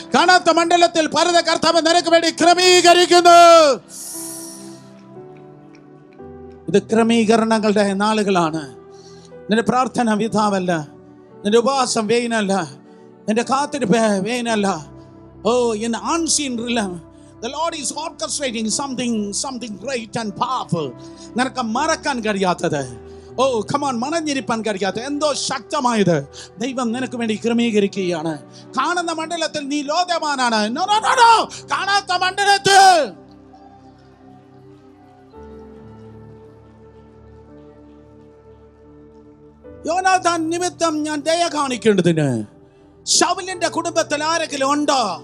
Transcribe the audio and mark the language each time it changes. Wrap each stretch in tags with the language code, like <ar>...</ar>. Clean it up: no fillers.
<ml>കാണാത്ത മണ്ഡലത്തിൽ പലത് കർത്താവ് നിനക്ക് വേണ്ടി ക്രമീകരിക്കുന്നു. ഇത് ക്രമീകരണങ്ങളുടെ നാളുകളാണ്. നിന്റെ പ്രാർത്ഥന വിധാവല്ല, നിന്റെ ഉപവാസം വെയിനല്ല, നിന്റെ കാത്തിരിപ്പ് വെയിനല്ല.</ml> <en>ഓ, in the unseen realm the Lord is orchestrating something great and powerful.</en> <ml>നിനക്ക് മറക്കാൻ കഴിയാത്തത്, ഓ കമോൺ, മണഞ്ഞിരിപ്പാൻ കഴിയാത്ത എന്തോ ശക്തമായത് ദൈവം നിനക്ക് വേണ്ടി ക്രമീകരിക്കുകയാണ്. കാണുന്ന മണ്ഡലത്തിൽ നീ ലോദേമാനാണ്. നോ, കാണാത്ത മണ്ഡലത്തിൽ യോനാഥാൻ നിമിത്തം ഞാൻ ദയ കാണിക്കേണ്ടതിന് ശൗലിന്റെ കുടുംബത്തിൽ ആരെങ്കിലും ഉണ്ടോ?</ml>